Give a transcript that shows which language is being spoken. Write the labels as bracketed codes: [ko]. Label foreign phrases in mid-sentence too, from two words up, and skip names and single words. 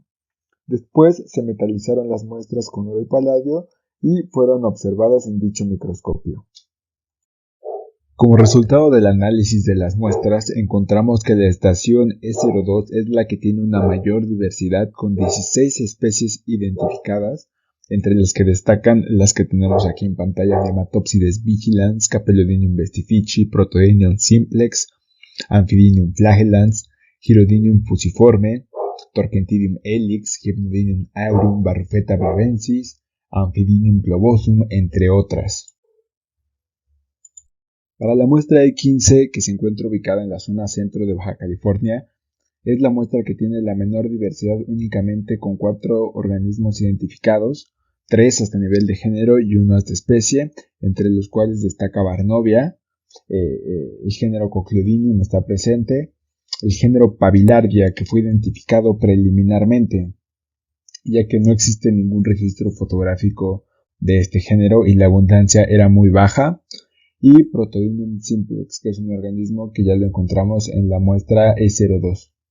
[es] Después se metalizaron las muestras con oro y paladio y fueron observadas en dicho microscopio. Como resultado del análisis de las muestras, encontramos que la estación E02 es la que tiene una mayor diversidad con 16 especies identificadas, entre las que destacan las que tenemos aquí en pantalla: Nematopsides vigilans, Capelodinium vestifici, Protodinium simplex, Amphidinium flagellans, Hirudinium fusiforme, Torquentidium helix, Hypnodinium aurum, Barrufetta brevensis, Amphidinium globosum, entre otras. Para la muestra E15, que se encuentra ubicada en la zona centro de Baja California, es la muestra que tiene la menor diversidad, únicamente con 4 organismos identificados, 3 hasta nivel de género y 1 hasta especie, entre los cuales destaca Barnovia, el género Cocleodinium está presente, el género Pabilardia, que fue identificado preliminarmente, ya que no existe ningún registro fotográfico de este género y la abundancia era muy baja, y Protodinium simplex, que es un organismo que ya lo encontramos en la muestra E02.